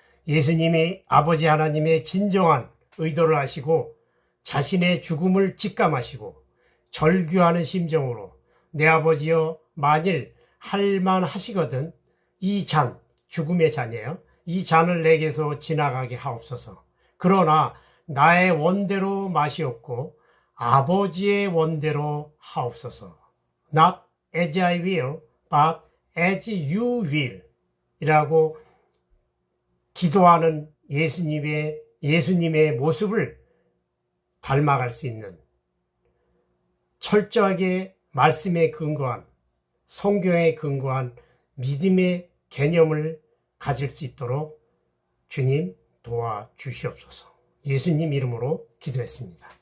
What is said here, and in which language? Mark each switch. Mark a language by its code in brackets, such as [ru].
[ko] 예수님이 아버지 하나님의 진정한 의도를 아시고 자신의 죽음을 직감하시고 절규하는 심정으로 내 아버지여 만일 할만하시거든 이 잔, 죽음의 잔이에요. 이 잔을 내게서 지나가게 하옵소서. 그러나 나의 원대로 마시옵고 아버지의 원대로 하옵소서. [en] Not as I will, but as you will. [ko] 이라고 기도하는 예수님의 모습을 닮아갈 수 있는 철저하게 말씀에 근거한 성경에 근거한 믿음의 개념을 가질 수 있도록 주님 도와주시옵소서. 예수님 이름으로 기도했습니다.